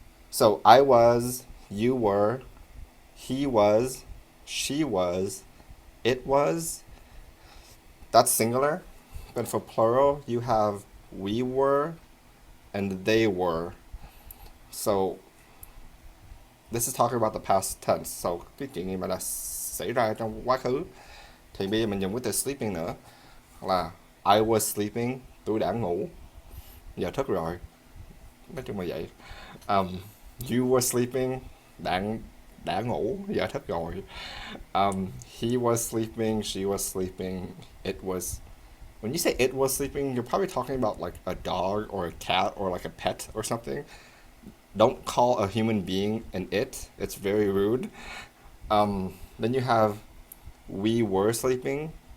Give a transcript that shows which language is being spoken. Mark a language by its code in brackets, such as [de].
[en] So I was, you were, he was, she was, it was. That's singular. But for plural, you have we were and they were. So this is talking about the past tense. [vi] So cái chuyện gì mà đã xảy ra trong quá khứ thì bây giờ mình dùng cái từ sleeping nữa là [en] I was sleeping, [vi] tôi đã ngủ, giờ thức rồi. Nói chung là vậy. [en] You were sleeping, [vi] đã ngủ, giờ thức rồi. [en] He was sleeping, she was sleeping, it was. When you say it was sleeping, you're probably talking about like a dog or a cat or like a pet or something. Don't call a human being an it. It's very rude. Then you have we were sleeping.